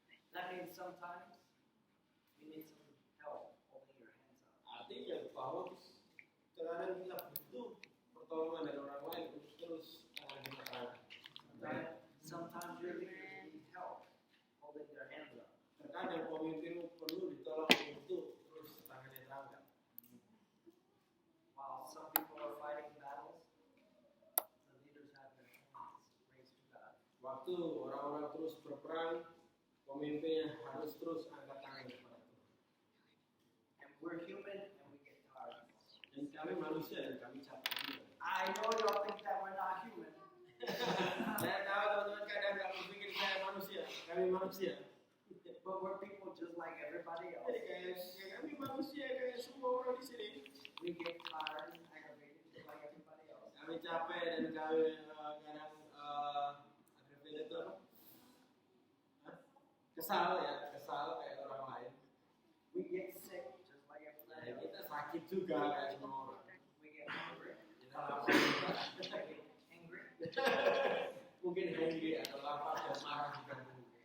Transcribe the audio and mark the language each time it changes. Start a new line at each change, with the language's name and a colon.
English: That means sometimes you need some help holding your hands up.
Indonesian: Artinya bahwa kadang kita butuh pertolongan dari orang lain untuk terus tangan kita terangkat.
English: Sometimes your leaders need help holding their hands up.
Indonesian: Terkadang pemimpinmu perlu ditolong untuk terus tangannya terangkat.
English: While some people are fighting battles, the leaders have their hands raised to God.
Indonesian: Waktu orang-orang terus berperang, pemimpinnya harus terus angkat tangan kepada Tuhan.
English: And we're human and we get tired.
Indonesian: Dan kami manusia dan kami capek juga.
English: I know y'all think that we're not human.
Indonesian: Saya tahu teman-teman kadang nggak berpikir saya manusia, kami manusia.
English: But we're people just like everybody else.
Indonesian: Jadi kayak kami manusia kayak semua orang di sini.
English: We get tired and aggravated just like everybody else.
Indonesian: Kami capek dan kami kadang aggravated itu apa? Hah? Kesal kayak orang lain.
English: We get sick just like everybody
Indonesian: Ya,
English: else.
Indonesian: kita sakit juga kayak semua orang.
English: We get hungry.
Indonesian: Kita lapar juga.
English: We get angry.
Indonesian: Mungkin hungry atau lapar dan marah juga mungkin.